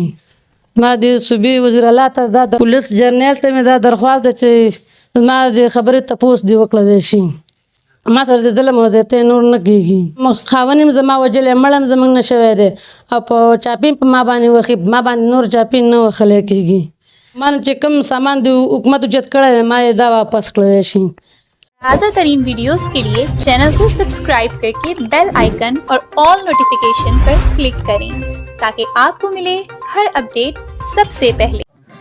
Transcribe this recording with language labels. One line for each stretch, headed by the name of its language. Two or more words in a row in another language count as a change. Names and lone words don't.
Pashto: ما د صوبې وزیر اعلی ته دا د پولیس جرنیل ته مې دا درخواست دی چې زما د خبرې تپوس دې وکړلی شي. ما سره د ظلم او زیاتی نور نه کېږي. خاوند هم زما وجلی مړم زموږ نه شوی دی او په چاپین په ما باندې وخي ما باندې نور چاپین نه وخلی کېږي. ما نه چې کوم سامان د حکومت اوچت کړی دی ما یې دا واپس کړلی شي.
Hindi: ताज़ा तरीन वीडियोस के लिए चैनल को सब्सक्राइब करके
English: bell icon
Hindi: और
English: all notification
Hindi: पर क्लिक करें ताकि आपको मिले हर अपडेट सबसे पहले।